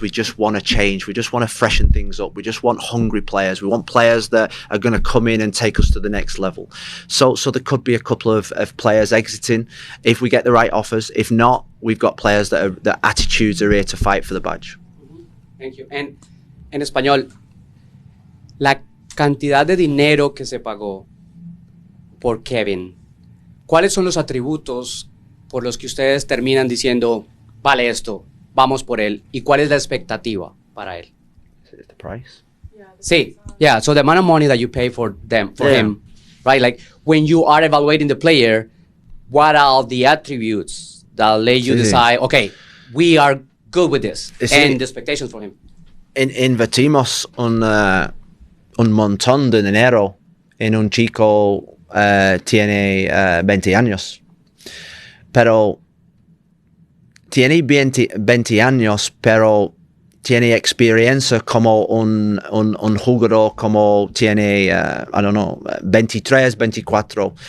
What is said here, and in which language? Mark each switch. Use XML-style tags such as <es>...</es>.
<en>We just want to change. We just want to freshen things up. We just want hungry players. We want players that are going to come in and take us to the next level. So there could be a couple of players exiting if we get the right offers. If not, we've got players that attitudes are here to fight for the badge. Thank you.</en> <es>And en español, la cantidad de dinero que se pagó por Kevin, ¿cuáles son los atributos por los que ustedes terminan diciendo, vale esto, vamos por él? ¿Y cuál es la expectativa para él?</es> <en>Is it the price? Sí, yeah, so the amount of money that you pay for him, right? Like, when you are evaluating the player, what are the attributes that let you decide, okay, we are good with this, and the expectations for him?</en> <es>Invertimos un montón de dinero en un chico tiene 20 años, pero tiene 20 años, pero tiene experiencia como un jugador como tiene,</es> <en>I don't know, 23, 24.</en>